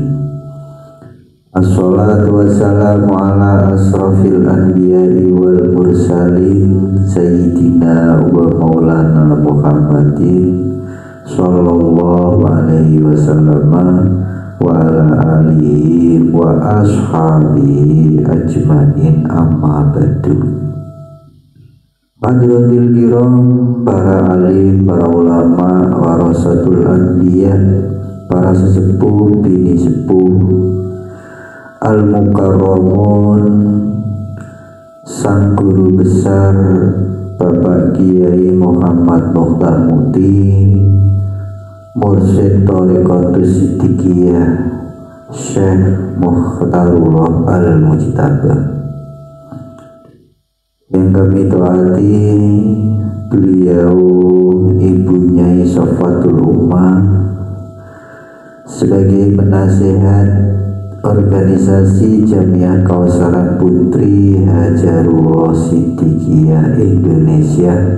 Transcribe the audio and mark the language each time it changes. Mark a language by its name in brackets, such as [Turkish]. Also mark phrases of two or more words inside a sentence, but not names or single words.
[Arabic] الصلاة والسلام على أشرف الأنبياء والمرسلين سيدنا ومولانا محمد صلى الله عليه وسلم وعلى آله وأصحابه أجمعين، أما بعد. حاضرين كرام, [Indonesian] para alim, para ulama, [Arabic] ورثة الأنبياء, [Indonesian] para sesepuh, bini sepuh, al-mukarramun, sang guru besar Bapak Kiai Muhammad Mukhtar Muti, Mursyid Thariqatus Siddiqiyah Syekh Mukhtarullah Al-Mujtaba, yang kami taati beliau Ibu Nyai Safatul Ummah sebagai penasehat organisasi Jamiah Kausaran Putri Hajarullah Siddiqiyah Indonesia,